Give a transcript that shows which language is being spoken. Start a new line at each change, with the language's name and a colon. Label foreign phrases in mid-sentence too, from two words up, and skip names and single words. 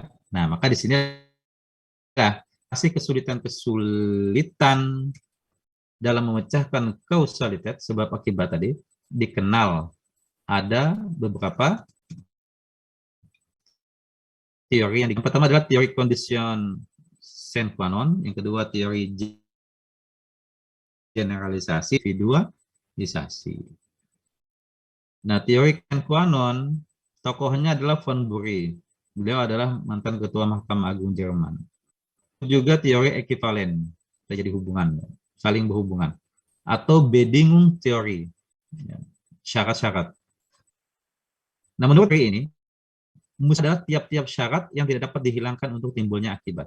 Indonesian: Nah, maka di sini masih kesulitan dalam memecahkan kausalitas sebab akibat tadi dikenal ada beberapa teori yang pertama adalah teori condition
Latin: sine qua non,
Indonesian: yang kedua teori generalisasi, individualisasi. Nah, teori
Latin: sine qua non
Indonesian: tokohnya adalah von Bury. Beliau adalah mantan ketua Mahkamah Agung Jerman. Juga teori ekivalen, terjadi hubungan, saling berhubungan, atau Bedingung teori, syarat-syarat. Nah, menurut teori ini, adalah tiap-tiap syarat yang tidak dapat dihilangkan untuk timbulnya akibat.